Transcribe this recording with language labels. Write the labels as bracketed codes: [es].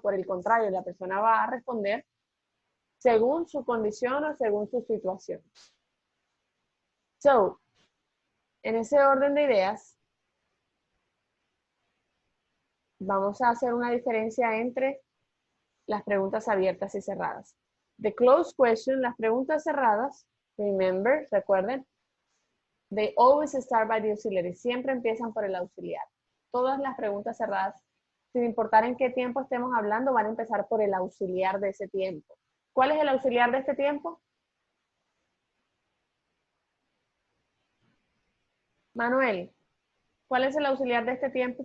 [es] Por el contrario, la persona va a responder según su condición o según su situación. So, en ese orden de ideas, vamos a hacer una diferencia entre las preguntas abiertas y cerradas. [en] The closed question, [es] las preguntas cerradas, [en] remember, recuerden, they always start by the auxiliary. [es] Siempre empiezan por el auxiliar. Todas las preguntas cerradas, sin importar en qué tiempo estemos hablando, van a empezar por el auxiliar de ese tiempo. ¿Cuál es el auxiliar de este tiempo? Manuel, ¿cuál es el auxiliar de este tiempo?